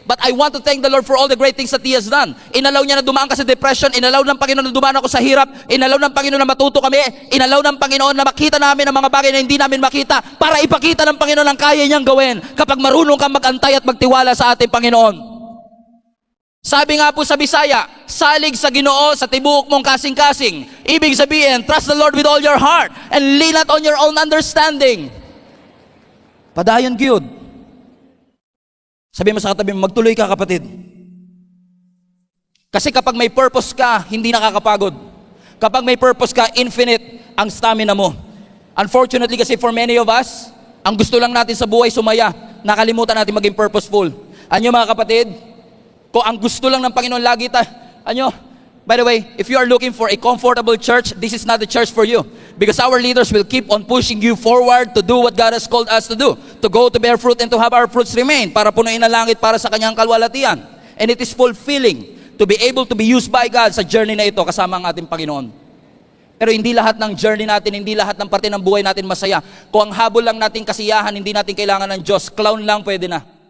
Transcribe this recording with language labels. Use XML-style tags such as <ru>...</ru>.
<en>But I want to thank the Lord for all the great things that He has done.</en> <tl>Inalaw niya na dumaan ka sa depression, inalaw ng Panginoon na dumaan ako sa hirap, inalaw ng Panginoon na matuto kami, inalaw ng Panginoon na makita namin ang mga bagay na hindi namin makita para ipakita ng Panginoon ang kaya niyang gawin kapag marunong kang magantay at magtiwala sa ating Panginoon. Sabi nga po sa Bisaya,</tl> <ceb>salig sa Ginoo sa tibuok mong kasing-kasing.</ceb> <tl>Ibig sabihin,</tl> <en>trust the Lord with all your heart and lean not on your own understanding.</en> <ceb>Padayon gyud.</ceb> <tl>Sabi mo sa katabi mo, magtuloy ka kapatid. Kasi kapag may purpose ka, hindi nakakapagod. Kapag may purpose ka, infinite ang stamina mo.</tl> <en>Unfortunately</en> <tl>kasi</tl> <en>for many of us,</en> <tl>ang gusto lang natin sa buhay sumaya. Nakalimutan natin maging purposeful. Anyo mga kapatid, kung ang gusto lang ng Panginoon lagi</tl> <en>by the way, if you are looking for a comfortable church, this is not the church for you. Because our leaders will keep on pushing you forward to do what God has called us to do. To go to bear fruit and to have our fruits remain.</en> <tl>Para punuin ang langit para sa kanyang kalwalatian.</tl> <en>And it is fulfilling to be able to be used by God</en> <tl>sa journey na ito kasama ang ating Panginoon. Pero hindi lahat ng journey natin, hindi lahat ng parte ng buhay natin masaya. Kung ang habol lang natin kasiyahan, hindi natin kailangan ng Diyos. Clown lang pwede na.</tl>